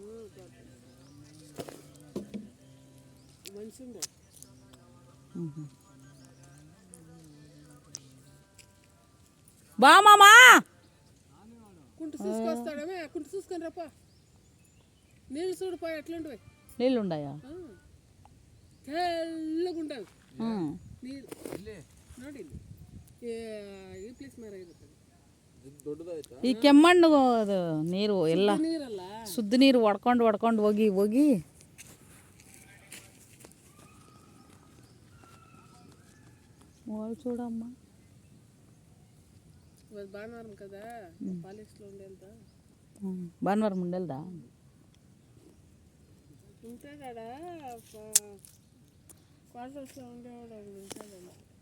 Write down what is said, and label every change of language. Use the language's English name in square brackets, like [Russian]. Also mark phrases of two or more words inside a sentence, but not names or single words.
[Telugu] బామా కుంటు చూసుకొస్తాడమే, కుంటు చూసుకొని రప్ప. నీళ్ళు చూడిపోయి ఎట్లుంటాయి? నీళ్ళు ఉన్నాయా? తెల్లగుంటుంది నీళ్ళు. [Kannada] ನೋಡಿ ಈ ಪ್ಲೇಸ್ ಮೇಲೆ ಇರುತ್ತೆ ಈ ಕೆಮ್ಮಣ್ಣು ನೀರು ಎಲ್ಲ ಶುದ್ಧ ನೀರು ಹೊಡ್ಕೊಂಡು ಹೋಗಿ చూడమ్మా. [Telugu] భానువారం కదా, పాలిస్లో ఉండేదా? భానువారం ఉండేదా? ఉంటాడా క్వార్టర్స్లో ఉండేవాడు, ఉంటాడా?